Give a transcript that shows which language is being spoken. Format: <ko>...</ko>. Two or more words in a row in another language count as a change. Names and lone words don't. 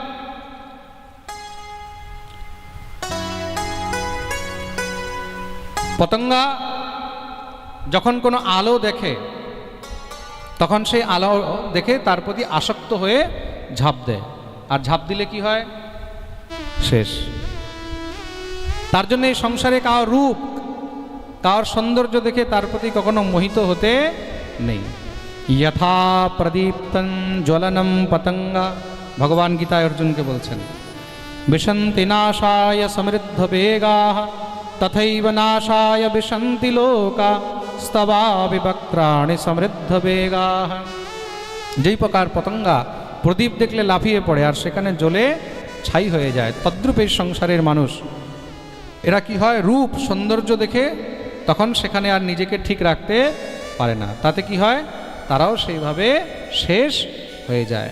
<bn>পতঙ্গা যখন কোনো আলো দেখে তখন সেই আলো দেখে তার প্রতি আসক্ত হয়ে ঝাঁপ দেয়। আর ঝাঁপ দিলে কি হয়? শেষ। তার জন্য এই সংসারে কার রূপ, কার সৌন্দর্য দেখে তার প্রতি কখনো মোহিত হতে নেই।</bn> <sa>यथा प्रदीप्तं ज्वलनं पतंगा,</sa> <bn>ভগবান গীতায় অর্জুনকে বলছেন,</bn> <sa>विशन्ति नाशाय समृद्ध वेगाः तथैव नाशाय विशन्ति लोका स्तवा विवक्त्राणि समृद्ध वेगाः।</sa> <bn>যেই প্রকার পতঙ্গা প্রদীপ দেখলে লাফিয়ে পড়ে আর সেখানে জ্বলে ছাই হয়ে যায়, তদ্রূপ এই সংসারের মানুষ। এরা কি হয়? রূপ সৌন্দর্য দেখে তখন সেখানে আর নিজেকে ঠিক রাখতে পারে না। তাতে কি হয়? তারাও সেইভাবে শেষ হয়ে যায়।</bn>